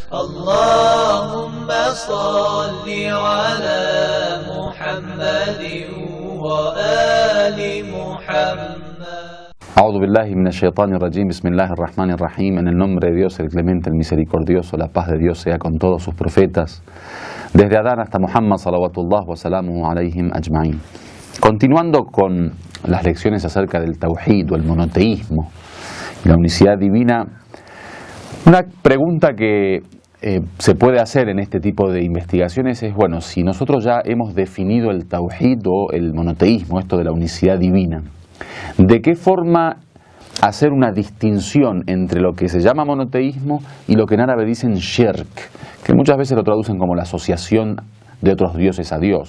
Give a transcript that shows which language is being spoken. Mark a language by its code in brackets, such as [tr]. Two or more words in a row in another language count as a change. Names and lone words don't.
[ar] اللهم صل على محمد وآل محمد. أعوذ بالله من الشيطان الرجيم، بسم الله الرحمن الرحيم. [es] En el nombre de Dios, el clemente, el misericordioso, la paz de Dios sea con todos sus profetas, desde Adán hasta Muhammad, [ar] صلوات الله وسلامه عليهم أجمعين. [es] Continuando con las lecciones acerca del tawhid o el monoteísmo, la unicidad divina, una pregunta que se puede hacer en este tipo de investigaciones es, bueno, si nosotros ya hemos definido el tawhid o el monoteísmo, esto de la unicidad divina, ¿de qué forma hacer una distinción entre lo que se llama monoteísmo y lo que en árabe dicen shirk, que muchas veces lo traducen como la asociación de otros dioses a Dios?